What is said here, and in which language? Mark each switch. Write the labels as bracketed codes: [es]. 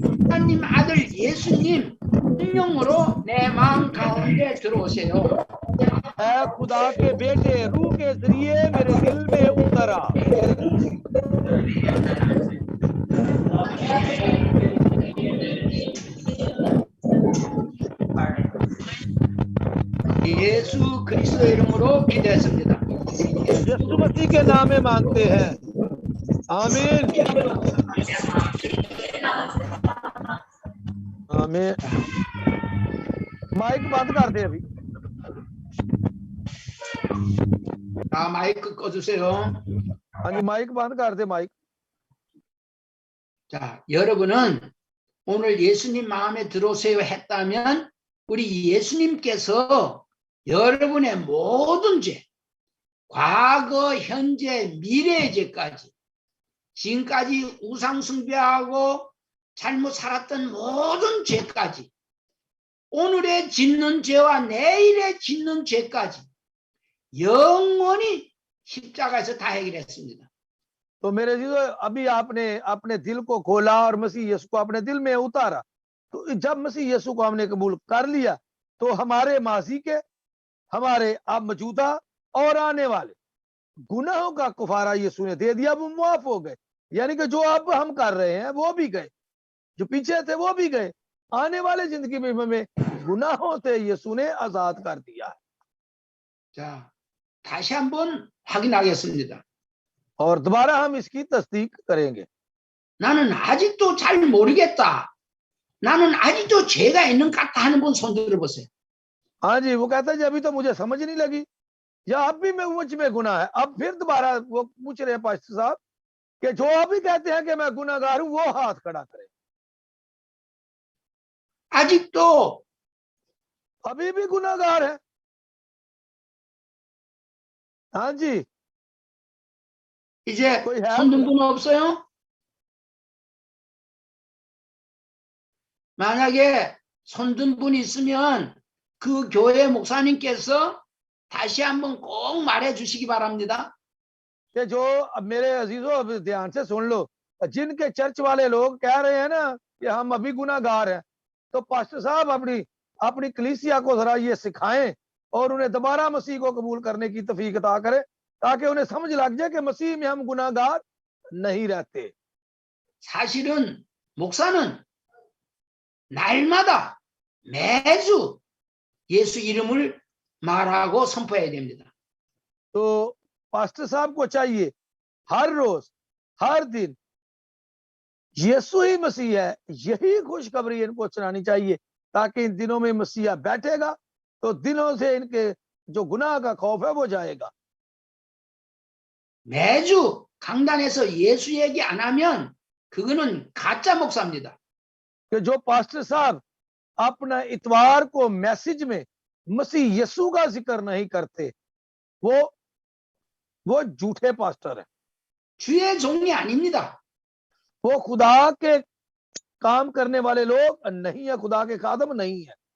[ko] 하나님 아들 예수님 성령으로 내 마음 가운데 들어오세요. [hi] खुदा के बेटे रूह के जरिए मेरे दिल में उतरा। [ko] 예수 그리스도 이름으로 기도했습니다. [hi] यीशु मसीह के नाम में मांगते हैं, आमीन आमीन। माइक बंद कर दे अभी। [ko] 아, 마이크 꺼주세요. [hi] हाँ जी, माइक बंद कर दे माइक। [ko] 자, 여러분은 오늘 예수님 마음에 들어오세요 했다면 우리 예수님께서 여러분의 모든 죄, 과거, 현재, 미래의 죄까지, 지금까지 우상 숭배하고 잘못 살았던 모든 죄까지, 오늘의 짓는 죄와 내일의 짓는 죄까지 영원히 십자가에서 다 해결했습니다. [hi] तो मेरे जी, अभी आपने अपने दिल को खोला और मसीह यीशु को अपने दिल में उतारा। तो जब मसीह यीशु को हमने कबूल कर लिया तो हमारे माजी के, हमारे अब मौजूदा और आने वाले गुनाहों का कुफारा यीशु ने दे दिया, वो मुआफ हो गए। यानी कि जो अब हम कर रहे हैं वो भी गए, जो पीछे थे वो भी गए, आने वाले जिंदगी में हमें गुनाहों से यीशु ने आजाद कर दिया। [ko] 자, 다시 한번 확인하겠습니다. [hi] और दोबारा हम इसकी तस्दीक करेंगे। [ko] 나는 아직도 잘 모르겠다, 나는 아직도 죄가 있는 것 같다 하는 분 손 들어보세요. [hi] हाँ जी, वो कहता है जी अभी तो मुझे समझ नहीं लगी, या अब भी मैं मुझ में गुनाह है। अब फिर दोबारा वो पूछ रहे हैं पास्टर साहब कि जो अभी कहते हैं कि मैं गुनाहगार हूं वो हाथ खड़ा करे। [ko] 아직도 [hi] अभी भी गुनाहगार है? हाँ जी, [ko] 이제 [hi] कोई है? [ko] 손 든 분 없어요? 만약에 손 든 분 있으면 그 교회 목사님께서 다시 한번 꼭 말해 주시기 바랍니다. [hi] कि जो अब मेरे अजीजों अब ध्यान से सुन लो, जिनके चर्च वाले लोग कह रहे हैं ना कि हम अभी गुनाहगार हैं, तो पास्टर साहब अपनी कलीसिया को जरा ये सिखाएं और उन्हें दोबारा मसीह को कबूल करने की तौफीक अता करें, ताकि उन्हें समझ लग जाए कि मसीह में हम गुनाहगार नहीं रहते। [ko] 사실은 목사는 날마다 매주 예수 이름을 말하고 선포해야 됩니다. [hi] तो पास्टर साहब को चाहिए हर रोज हर दिन यीशु ही मसीह है, यही खुशखबरी इनको सुनानी चाहिए, ताकि इन दिनों में मसीहा बैठेगा तो दिनों से इनके जो गुनाह का खौफ है वो जाएगा। [ko] 매주 강단에서 예수 얘기 안 하면 그거는 가짜 목사입니다. [hi] कि जो पास्टर साहब अपना इतवार को मैसेज में मसीह यीशु का जिक्र नहीं करते वो झूठे पास्टर है, [ko] 주의 종이 아닙니다. [hi] वो खुदा के काम करने वाले लोग नहीं है, खुदा के खादम नहीं है।